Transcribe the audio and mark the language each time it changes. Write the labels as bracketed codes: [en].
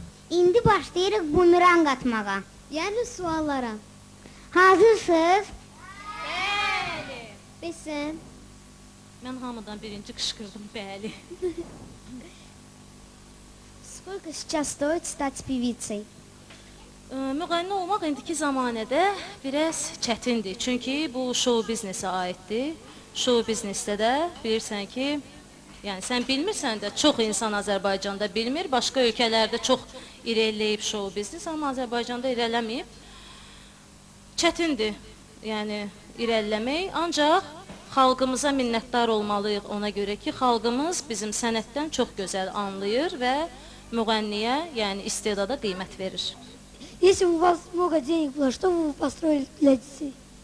[az] İndi başlayırıq bumerang atmağa. Yəni suallara. Hazırsınız? Bəsən, Mən hamıdan birinci qışqırdım, bəli. [ru] сколько сейчас стоит стать певицей? [az] Müğənni olmaq indiki zamanədə biraz çətindir. Çünki bu show biznesə aiddir. Show biznesdə də bilirsən ki, yəni sən bilmirsən də çox insan Azərbaycanda bilmir. Başqa ölkələrdə çox irəliləyib show biznes, amma Azərbaycanda irələməyib. Çətindir, yəni irəliləmək. Ancaq xalqımıza minnətdar olmalıyıq ona görə ki, xalqımız bizim sənətdən çox gözəl anlayır və müğənniyə, yəni istedada qiymət verir. [ru] Если у вас много денег было, что вы построили для детей?